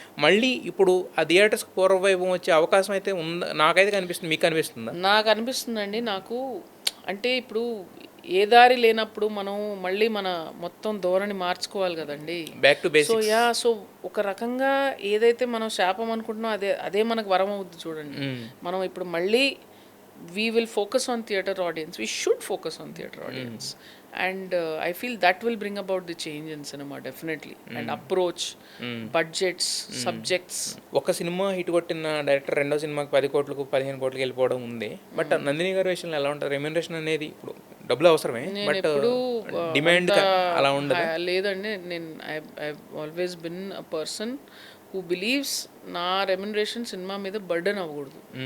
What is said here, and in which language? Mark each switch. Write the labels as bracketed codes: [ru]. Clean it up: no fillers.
[te] మళ్ళీ ఇప్పుడు ఆ థియేటర్స్కి పూర్వవైభవం వచ్చే అవకాశం అయితే ఉందా? నాకైతే కనిపిస్తుంది. మీకు అనిపిస్తుందా? నాకు అనిపిస్తుందండి. నాకు అంటే ఇప్పుడు ఏ దారి లేనప్పుడు మనం మళ్ళీ మన మొత్తం ధోరణి మార్చుకోవాలి కదండి. [en] Back to basics. [te] సో ఒక రకంగా ఏదైతే మనం శాపం అనుకుంటున్నాం అదే మనకు వరం అవుద్ది చూడండి. మనం ఇప్పుడు మళ్ళీ [en] we will focus on theatre audience. We should focus on theatre audience. And I feel that will bring about the change in cinema, definitely. And approach, budgets, subjects. [te] ఒక సినిమా హిట్ కొట్టిన డైరెక్టర్ రెండో సినిమాకి 10 కోట్లకు 15 కోట్లకు వెళ్ళిపోవడం ఉంది. But Nandini గారి విషయంలో ఎలా ఉంటుంది? రెమ్యూనరేషన్ అనేది ఇప్పుడు డబ్బులు అవసరమే, బట్ డిమాండ్ అలా ఉండదు. లేదండి, నేను [en] I always been a person who believes [te] నా రెమ్యూనరేషన్ సినిమా మీద బర్డెన్ అవ్వకూడదు.